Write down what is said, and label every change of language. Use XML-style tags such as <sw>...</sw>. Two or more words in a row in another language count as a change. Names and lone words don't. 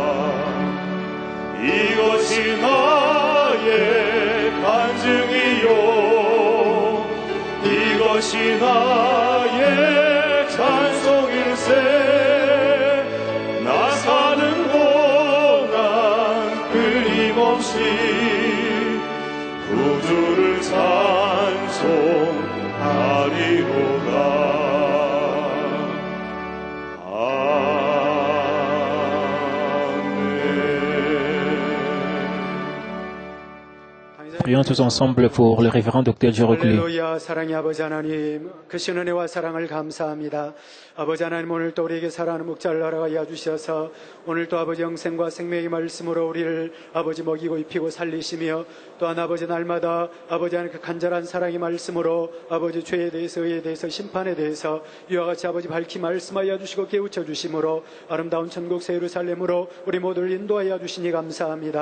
<ko>이것이 나의 간증이요 이것이 나의 찬송일세. 나 사는 동안 끊임없이 구주를 찬송하리로다.</ko> <fr>Prions tous ensemble pour le révérend Dr. Joroclé.</fr> <ko>할렐루야. 사랑의 아버지 하나님, 크신 은혜와 사랑을 감사합니다. 아버지 하나님, 오늘 또 우리에게 살아가는 목자를 허락하여 주셔서 오늘 또 아버지 영생과 생명의 말씀으로 우리를 아버지 먹이고 입히고 살리시며, 또한 아버지 날마다 아버지 하나님 그 간절한 사랑의 말씀으로 아버지 죄에 대해서 의에 대해서 심판에 대해서 이와 같이 아버지 밝히 말씀하여 주시고 깨우쳐 주심으로 아름다운 천국 새 예루살렘으로 우리 모두를 인도하여 주시니 감사합니다.</ko>